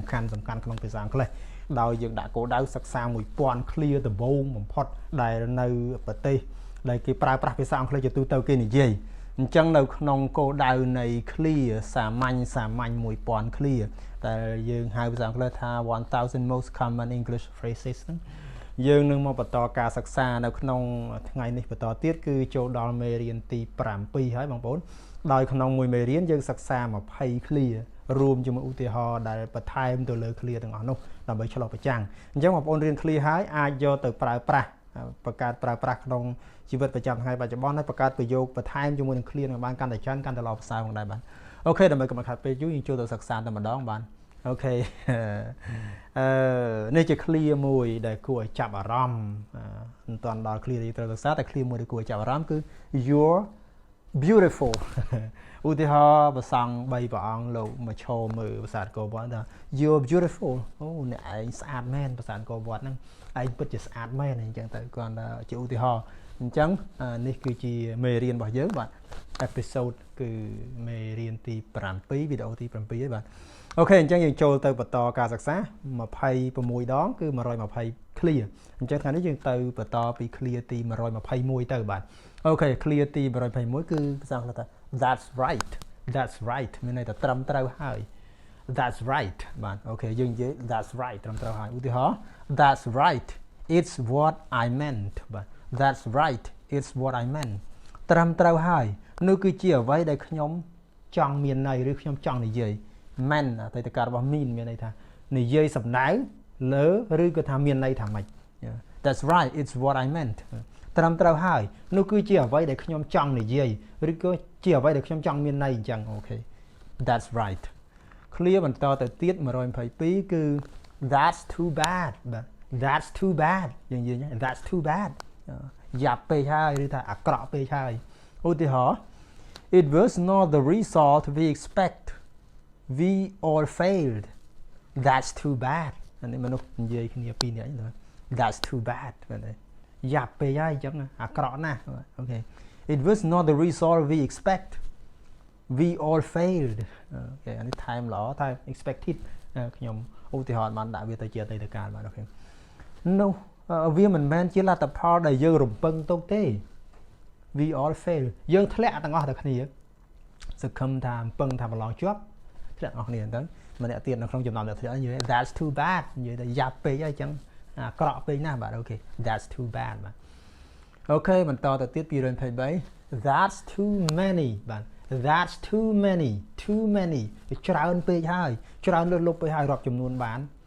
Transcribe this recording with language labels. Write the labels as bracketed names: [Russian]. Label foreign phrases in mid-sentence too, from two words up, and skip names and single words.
[Khmer] ខាន់ក្នុងភាសាអង់គ្លេសដោយយើងដាក់គោលដៅសិក្សា1000 clear ដំបូងបំផុតដែលនៅប្រទេសដែលគេប្រើប្រាស់ភាសាអង់គ្លេសជាទូទៅគេនិយាយអញ្ចឹងនៅក្នុងគោលដៅនៃ clear សាមញ្ញ1000 clear តែយើងហៅភាសាអង់គ្លេសថា [English] 1000 most common English phrases [Khmer] ហ្នឹងយើងនឹងមកបន្តការសិក្សានៅក្នុងថ្ងៃនេះ បន្តទៀតគឺចូលដល់មេរៀនទី7ហើយបងប្អូនដោយក្នុងមួយមេរៀនយើងសិក្សា20 clear រួមជាមួយឧទាហរណ៍ដែលបន្ថែមទៅលើ clear ទាំងអស់នោះដើម្បីឆ្លុះប្រចាំងអញ្ចឹងបងប្អូនរៀន clear ហើយអាចយកទៅប្រើប្រាស់បង្កើតប្រើប្រាស់ក្នុងជីវិតប្រចាំថ្ងៃបច្ចុប្បន្នហើយបង្កើតប្រយោគបន្ថែមជាមួយនឹង clear នឹងបានកាន់តែច្រើនកាន់តែល្អប្រសើរផងដែរបាទអូខេដើម្បីកុំឲ្យខាត់ពេលយូរយើងចូលទៅសិក្សាតែម្ដងបាទអូខេ នេះជា clear មួយដែលគួរឲ្យចាប់អារម្មណ៍មិនទាន់ដល់ clear យើងត្រូវសិក្សាតែ clear មួយដែលគួរឲ្យចាប់អារម្មណ៍គឺ [English] you're beautiful [Khmer] ឧទាហរណ៍ប្រស ង់3ព្រះអង្គលោកមកឈរមើលប្រាសាទអង្គរវត្តថា [English] you're beautiful [Khmer] អូអ្នកឯងស្អាតមែនប្រាសាទអង្គរវត្តហ្នឹងឯងពិតជាស្អាតមែនអញ្ចឹងទៅគាត់ជាឧទាហរណ៍អញ្ចឹងនេះគឺជាមេរៀនរបស់យើងបាទ episode គឺមេរៀនទី7វីដេអូទី7ហើយបាទអូខេអញ្ចឹងយើងចូលទៅបន្តការសិក្សា26ដងគឺ120 clear អញ្ចឹងថ្ងៃនេះយើងទៅបន្តពី clear ទី121ទៅបាទអូខេ clear ទី121គឺភាសាអង់គ្លេសថា that's right មានន័យថាត្រឹមត្រូវហើយ [English] that's right [Khmer] បាទអូខេយើងនិយាយ [English] that's right [Khmer] ត្រឹមត្រូវហើយឧទាហរណ៍ [English] that's right it's what I meant [Khmer] បាទ [English] that's right it's what I meant [Khmer] ត្រឹមត្រូវហើយនោះគឺជាអ្វីដែលខ្ញុំ ចង់មានន័យឬខ្ញុំចង់និយាយ meant អតីតកាលរបស់ mean មានន័យថានិយាយសំដៅលើឬក៏ថាមានន័យថាម៉េច [English] that's right it's what I [Khmer] meant ត្រឹមត្រូវហើយនោះគឺជាអ្វីដែលខ្ញុំចង់និយាយឬក៏ជាអ្វីដែលខ្ញុំចង់មានន័យអញ្ចឹងអូខេ that's right clear បន្តទៅទៀត122គឺ [English] that's too bad [Khmer] បាទ [English] that's too bad [Khmer] យើងនិយាយ [English] that's too bad [Khmer] យ៉ាប់ពេកហើយឬថាអាក្រក់ពេកហើយឧទាហរណ៍ [English] it was not the result we expect we all failed that's too bad [Khmer] នេះមនុស្សនិយាយគ្នាពីរនាក់ហ្នឹង [English] that's too bad [Khmer] បាទយ៉ាប់ពេកហើយអញ្ចឹងអាក្រក់ណាស់អូខេ [English] it was not the result we expect we all failed [Khmer] អូខេអានេះថែមល្អថែម expected ខ្ញុំឧទាហរណ៍បានដាក់វាទៅជាអតីតកាលបាទអូខេនោះវាមិនមែនជាលទ្ធផលដែលយើងរំពឹងទុកទេ [English] we all fail [Khmer] យើងធ្លាក់ទាំងអស់តែគ្នាសង្ឃឹមថារំពឹងថាប្រឡងជាប់ធ្លាក់ទាំងអស់គ្នាអញ្ចឹងម្នាក់ទៀតនៅក្នុងចំណោមអ្នកធ្លាក់និយាយ [English] that's too bad [Khmer] និយាយថាយ៉ាប់ពេកហើយអញ្ចឹងអាក្រក់ពេកណាស់បាទអូខេ [English] that's too bad [Khmer] បាទអូខេបន្តទៅទៀត223 [English] that's too many [Khmer] បាទ [English] that's too many [Khmer] ច្រើនពេកហើយច្រើនលើសលប់ពេកហើយរាប់ចំនួនបាន